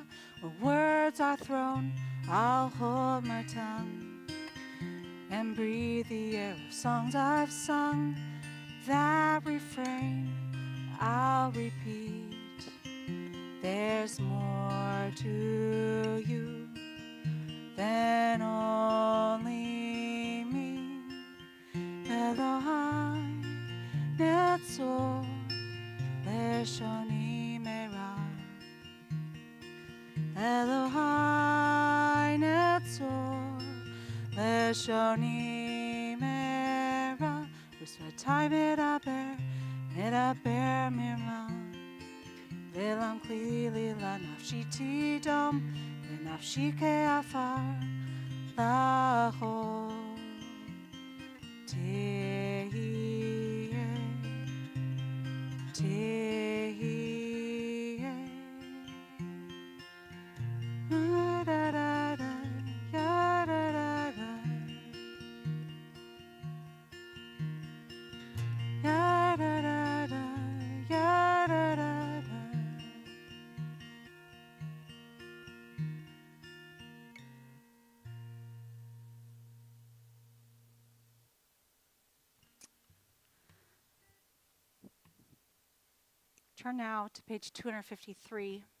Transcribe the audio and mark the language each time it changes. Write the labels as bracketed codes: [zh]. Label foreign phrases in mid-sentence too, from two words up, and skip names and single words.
[en] Where words are thrown, I'll hold my tongue and breathe the air of songs I've sung. That refrain I'll repeat. There's more to you than only me. [he] אלוהי נצור לשוני מרע אלוהי נצור לשוני מרע ושפתי מדבר מרמה ולמקללי נפשי תידום ונפשי כעפר לכל תהיה תהיה Da-da-da-da, ya-da-da-da. Ya-da-da-da, ya-da-da-da. [en] Turn now to page 253.